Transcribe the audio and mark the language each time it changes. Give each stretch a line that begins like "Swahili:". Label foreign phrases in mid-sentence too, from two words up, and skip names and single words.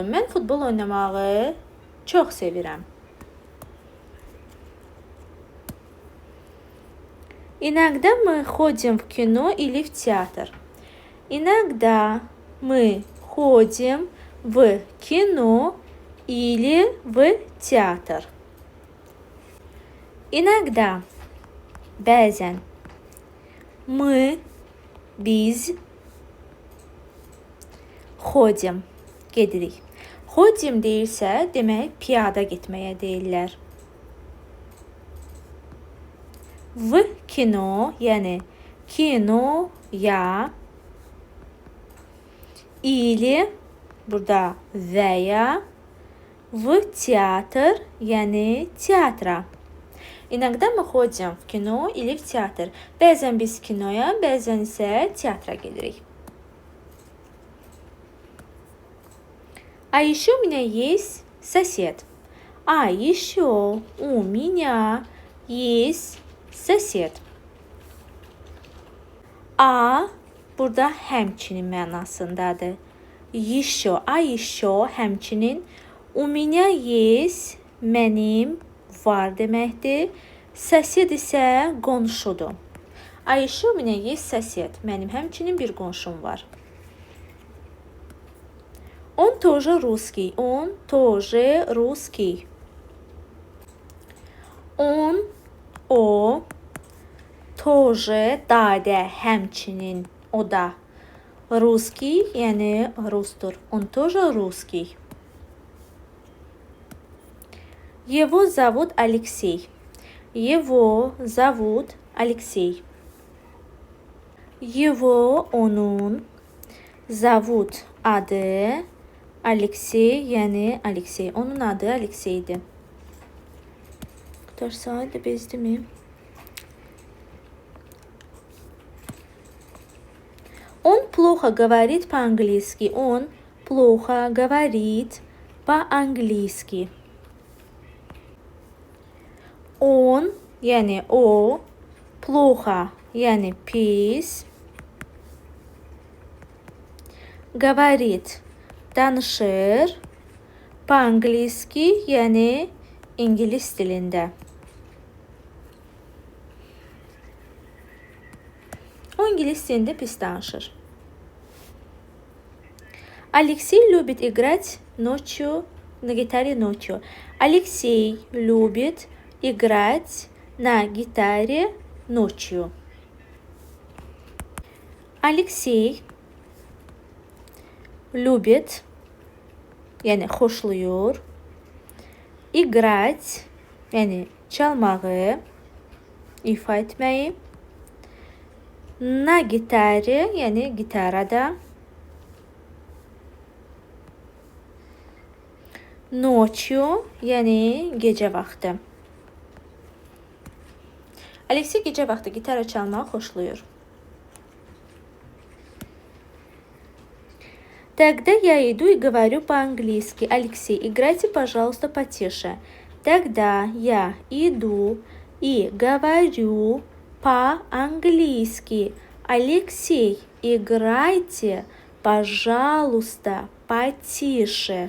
Azerbaijani: Mən futbol oynamağı çox sevirəm.
Russian: Иногда мы ходим в кино или в театр. Иногда мы ходим в кино или в театр. Иногда, bəzən, мы,
Azerbaijani: biz, ходим, gedirik. Ходим deyirsə, demək piyada getməyə deyirlər.
Russian: В кино,
Azerbaijani: yəni kinoya, или, burada və ya,
Russian: в театр,
Azerbaijani: yəni teatra.
Russian: İnaqda мы ходим в кино или в театр.
Azerbaijani: Bəzən biz kinoya, bəzən isə teatra gedirik.
Russian: А еще у меня есть сосед. А еще у меня есть sosed.
Azerbaijani: A burada həmçinin mənasındadır.
Russian: Еще, a еще həmçinin. У меня есть
Azerbaijani: mənim var deməkdir.
Russian: Sosed
Azerbaijani: isə qonşudur.
Russian: A еще у меня есть сосед.
Azerbaijani: Mənim həmçinin bir qonşum var.
Russian: Он тоже русский. Он тоже русский. Он, o, тоже,
Azerbaijani: dadə, həmçinin, o da. Русский, yəni rusdur.
Russian: Он тоже русский. Его зовут Алексей. Его зовут Алексей. Его,
Azerbaijani: onun, zovut, adı, Alexey, yəni Alexey. Onun adı Alexeydir. Qutarsaydı bezdimi?
Russian: Он плохо говорит по-английски. Он плохо говорит по-английски. Он,
Azerbaijani: yəni o, плохо, yəni pis, говорит, danışır, по-anglийски, yəni ingilis dilində. O ingilis dilində pis danışır.
Russian: Алексей любит играть ночью на гитаре ночью. Алексей любит играть на гитаре ночью. Алексей любит,
Azerbaijani: yəni xoşlayır, играть, yəni çalmağı, ifa etməyi,
Russian: на гитаре,
Azerbaijani: yəni gitarada, nочью, yəni gecə vaxtı. Alexey gecə vaxtı gitara çalmağı xoşlayır.
Russian: Тогда я иду и говорю по-английски. Алексей, играйте, пожалуйста, потише. Тогда я иду и говорю по-английски. Алексей, играйте, пожалуйста, потише.